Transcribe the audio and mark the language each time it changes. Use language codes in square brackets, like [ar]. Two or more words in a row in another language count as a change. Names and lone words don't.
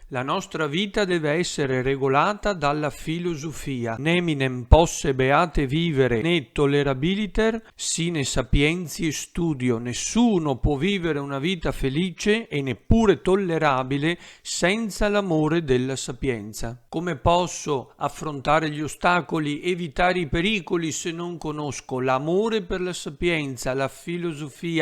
[it] La nostra vita deve essere regolata dalla filosofia. [la] Neminem posse beate vivere ne tollerabiliter sine sapientiae studio. [it] Nessuno può vivere una vita felice e neppure tollerabile senza l'amore della sapienza. Come posso affrontare gli ostacoli, evitare i pericoli se non conosco l'amore per la sapienza, la filosofia?